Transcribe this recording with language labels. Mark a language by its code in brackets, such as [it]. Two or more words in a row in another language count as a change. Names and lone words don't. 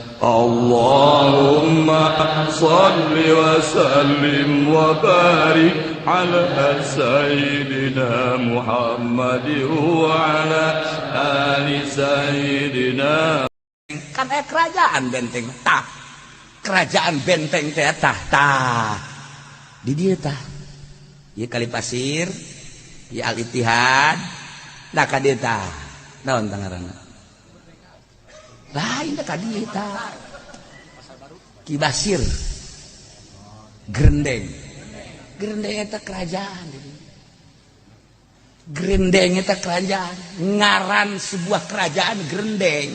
[ar] اللهم صل وسلم وبارك على سيدنا محمد وعلى آل سيدنا. [su] Kan kerajaan benteng tah, kerajaan benteng teh tah di dia tah ieu kali pasir ieu Al Ittihad da ka dieu tah naon tah ngaranna lain da ka dieu tah Ki Basir Grendeng eta kerajaan Grendeng eta kerajaan ngaran sebuah kerajaan Grendeng.